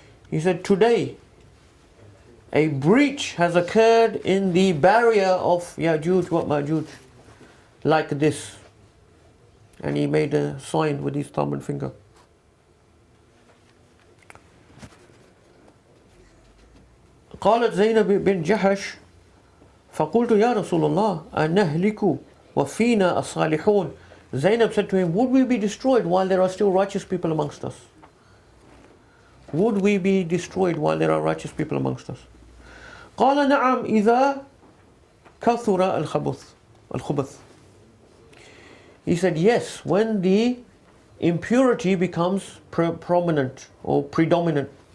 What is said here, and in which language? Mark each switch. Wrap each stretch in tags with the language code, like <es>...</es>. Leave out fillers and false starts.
<en>He said, today a breach has occurred in the barrier of Ya'juj wa Ma'juj like this. And he made a sign with his thumb and finger.</en> <ar>قالت زينب بن جحش فقلت يا رسول الله أنهلك وفينا الصالحون.</ar> <en>Zainab said to him, would we be destroyed while there are still righteous people amongst us? Would we be destroyed while there are righteous people amongst us?</en> <ar>قال نعم إذا كثر الخبث.</ar> <en>He said, yes, when the impurity becomes prominent or predominant.</en>